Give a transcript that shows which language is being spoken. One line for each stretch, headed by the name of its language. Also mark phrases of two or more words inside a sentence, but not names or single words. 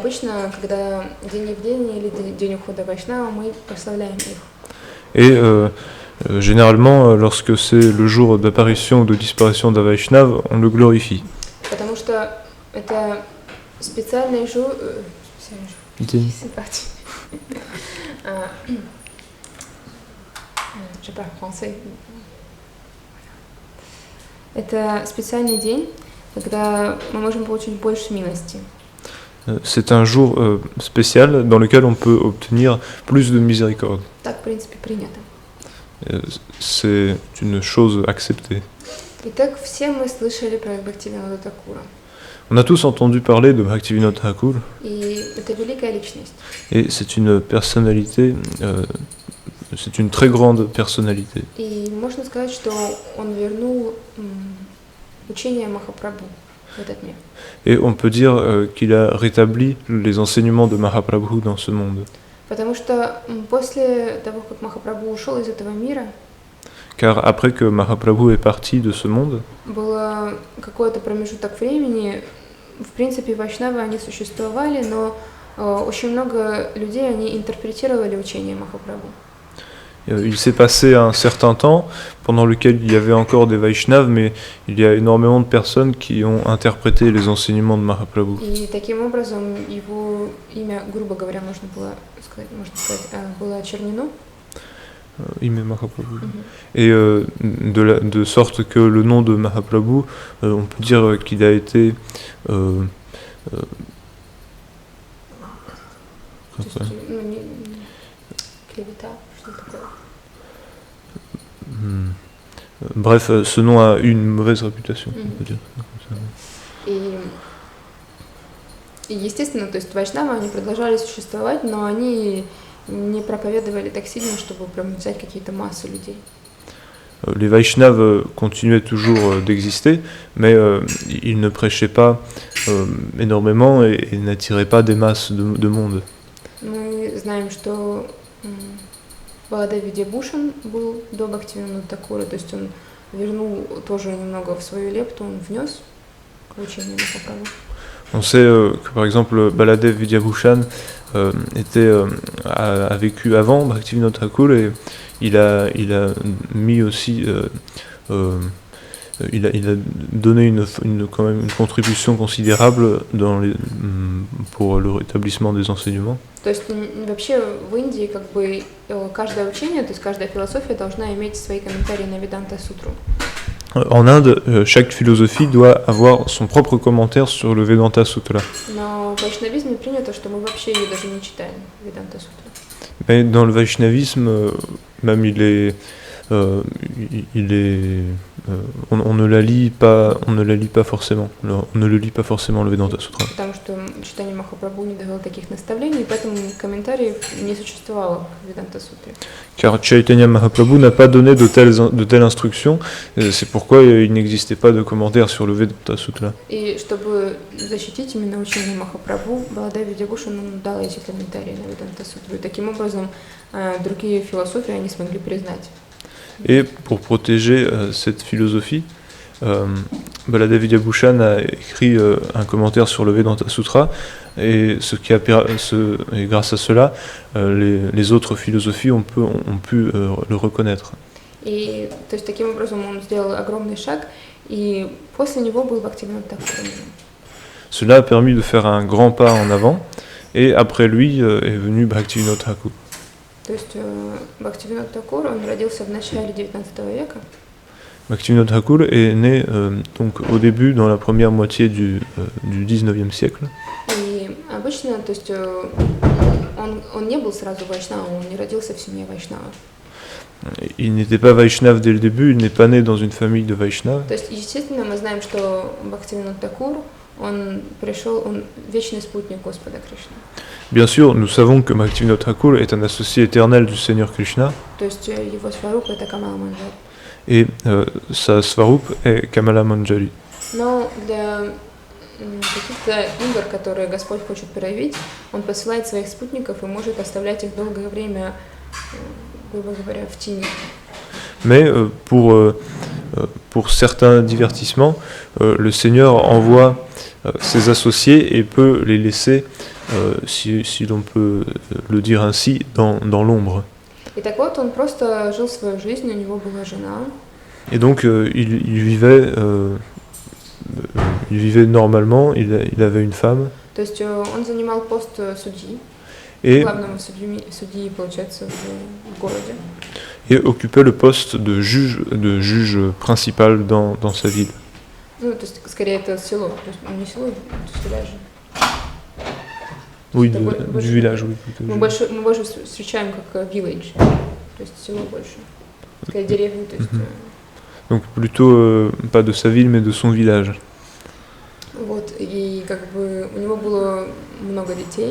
French: Et généralement, lorsque c'est le jour d'apparition ou de disparition d'un Vaishnav, on le glorifie. C'est parti. Je parle français.
Russian: Это специальный день, когда мы можем получить больше милости.
French: C'est un jour spécial dans lequel on peut obtenir plus de miséricorde.
Russian: Так, в принципе, принято.
French: C'est une chose acceptée.
Russian: Итак, все мы слышали про Бхактивинода Такура.
French: On a tous entendu parler de Bhaktivinoda Thakur,
Russian: И это великая личность.
French: et c'est une personnalité, c'est une très grande personnalité.
Russian: И можно сказать, что он вернул учение Махапрабху в этот мир.
French: Et on peut dire qu'il a rétabli les enseignements de Mahaprabhu dans ce monde.
Russian: Потому что после того, как Махапрабху ушел из этого мира,
French: Car après que Mahaprabhu est parti de ce monde,
Russian: было какой-то промежуток времени, в принципе, вайшнавы, они существовали, но очень много людей, они интерпретировали учение Махапрабху.
French: il s'est passé un certain temps pendant lequel il y avait encore des Vaishnavas, mais il y a énormément de personnes qui ont interprété les enseignements de Mahaprabhu.
Russian: И таким образом его имя, грубо говоря, можно сказать, было очернено. Ime Mahaprabhu.
French: Et de sorte que le nom de Mahaprabhu, on peut dire qu'il a été bref, ce nom a eu une mauvaise réputation, on peut dire.
Russian: И естественно, то есть вайшнавы, они продолжали существовать, но они не проповедовали так сильно, чтобы прям взять какие-то массы людей.
French: Les Vaishnavas continuaient toujours d'exister, mais ils ne prêchaient pas énormément et n'attiraient pas des masses de monde.
Russian: Мы знаем, что Баладев Видьябушан был до Бхактивинода Такура, то есть он вернул тоже немного в свою лепту, он внес в учение Махапрабху.
French: On sait que par exemple Baladev Vidyabhushan a vécu avant Bhaktivinoda Thakur et il a mis aussi il a donné quand même une contribution considérable pour le rétablissement des enseignements.
Russian: То есть вообще в Индии как бы каждое учение, то есть каждая философия должна иметь свои комментарии на Веданта-сутру.
French: En Inde, chaque philosophie doit avoir son propre commentaire sur le Vedanta Sutra.
Russian: Но в вайшнавизме принято, что мы вообще ее даже не читаем, Веданта-сутру.
French: Mais dans le vaishnavisme, même on ne la lit pas forcément. On ne le lit pas forcément le Vedanta Sutra.
Russian: Потому что читание Махапрабху не давало таких наставлений, поэтому комментариев не существовало в Веданта-сутре.
French: Car Chaitanya Mahaprabhu n'a pas donné de telles instructions, c'est pourquoi il n'existait pas de commentaires sur le Vedanta Sutra.
Russian: И чтобы защитить именно учение Махапрабху, Баладев Видьябушан дал эти комментарии на Веданта-сутру. И таким образом другие философии они смогли признать.
French: Et pour protéger cette philosophie, Baladev Vidyabhushan a écrit un commentaire sur le Vedanta Sutra, et grâce à cela, les autres philosophies ont pu le reconnaître.
Russian: И то есть таким образом он сделал огромный шаг, и после него был Бхактивинода Такур.
French: Cela a permis de faire un grand pas en avant, et après lui est venu Bhaktivinoda Thakur.
Russian: То есть Бхактивинода Такур, он родился в начале 19 века.
French: Bhaktivinoda Thakur est né donc au début, dans la première moitié du 19e siècle.
Russian: И обычно, то есть он не был сразу вайшнавом, он не родился в семье вайшнава.
French: Il n'était pas Vaishnav dès le début, il n'est pas né dans une famille de Vaishnav.
Russian: То есть, естественно, мы знаем, что Бхактивинода Такур, он вечный спутник Господа Кришны.
French: Bien sûr, nous savons que Bhaktivinoda Thakur est un associé éternel du Seigneur Krishna.
Russian: То есть его сваруп это Камала Манджари.
French: Et sa Svarup est Kamala Manjari.
Russian: Но для каких-то игр, которые Господь хочет проявить, он посылает своих спутников и может оставлять их долгое время, грубо говоря, в тени.
French: Mais pour certains divertissements, le Seigneur envoie ses associés et peut les laisser, si l'on peut le dire ainsi, dans l'ombre.
Russian: И так вот, он просто жил свою жизнь, у него была жена.
French: Et donc il vivait normalement, il avait une femme.
Russian: То есть он занимал пост судьи, главного судьи, получается, в городе.
French: Et occupait le poste de juge principal dans sa ville.
Russian: Ну, то есть, скорее, это село, то есть, не село, это виллаж.
French: Oui, du village, oui.
Russian: Мы больше встречаем как village, то есть село больше, скорее деревню, то есть.
French: Donc plutôt pas de sa ville, mais de son village.
Russian: Вот, и как бы у него было много детей.